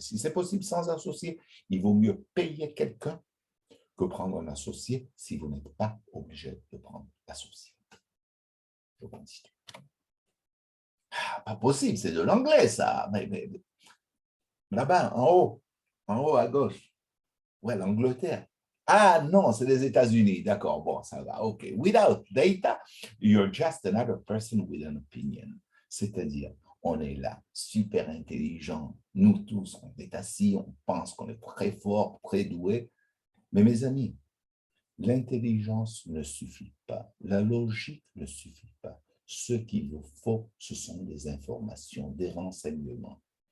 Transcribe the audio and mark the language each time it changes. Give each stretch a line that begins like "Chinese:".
French: Si c'est possible sans associé, il vaut mieux payer quelqu'un que prendre un associé si vous n'êtes pas obligé de prendre l'associé. Je continue. Pas possible, c'est de l'anglais ça. Mais là-bas, en haut à gauche. Ouais, l'Angleterre. Ah non, c'est les États-Unis. D'accord, bon, ça va. OK.
English: Without data, you're just another person with an opinion.
French: C'est-à-dire, on est là, super intelligent. Nous tous, on est assis, on pense qu'on est très fort, très doué. Mais mes amis, l'intelligence ne suffit pas. La logique ne suffit pas. Ce qu'il vous faut, ce sont des informations, des renseignements.